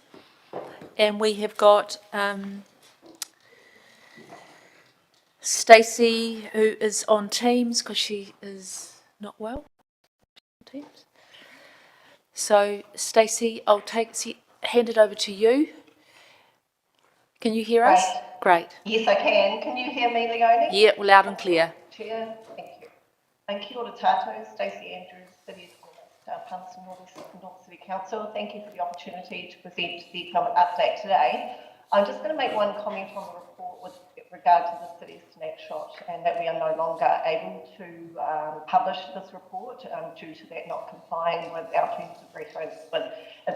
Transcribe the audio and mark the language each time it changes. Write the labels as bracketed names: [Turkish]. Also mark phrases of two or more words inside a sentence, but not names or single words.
[English] And we have got Stacey, who is on Teams because she is not well. Teams. So, Stacey, I'll hand it over to you. Can you hear us? Great. Yes, I can. Can you hear me, Leonie? Yeah, loud and clear. Chair, thank you. [Māori] Kia ora tātou, Stacey Andrews, [English] City Economist, Palmerston North City Council. Thank you for the opportunity to present the economic update today. I'm just going to make one comment on the report with regard to the city's snapshot, and that we are no longer able to publish this report due to that not complying with our terms of reference with Infometrics.